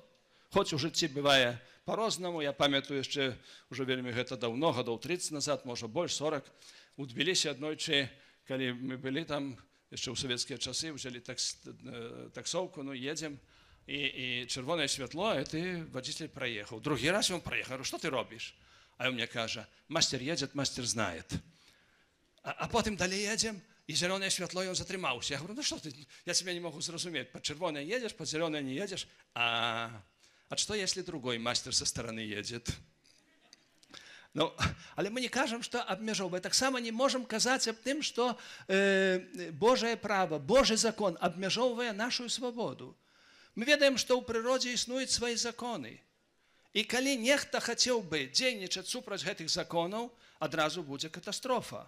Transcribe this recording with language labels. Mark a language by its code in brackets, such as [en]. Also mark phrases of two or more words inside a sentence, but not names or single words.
[be] Хоць у жыцці бывае по-рознаму, я памятаю яшчэ, уже вельмі гэта даўно, гадоў 30 назад, можа больш 40, у Тбілісі аднойчы, калі мы былі там, яшчэ ў савецкія часы, взяли таксоўку, ну, едзем, і чырвонае святло, і ты, [ru] водитель, проехал. [be] Другі раз ён [ru] проехал, что ты [be] робіш? А ён мне кажа, [ru] мастер едет, мастер знает. [be] А потым далей едзем, і зялёнае святло, ён затрымаўся. [ru] Я говорю, ну что ты, я тебя не могу зразумець, под чырвонае едешь, под зялёнае не едешь, а что, если другой мастер со стороны едет? [be] Ну, але мы не кажам, што абмяжоўвае. Таксама не можам казаць аб тым, што Божае права, Божы закон абмяжоўвае нашу свабоду. Мы ведаем, што ў прыродзе існуюць свае законы. І калі нехта хацеў бы дзейнічаць супраць гэтых законаў, адразу будзе катастрофа.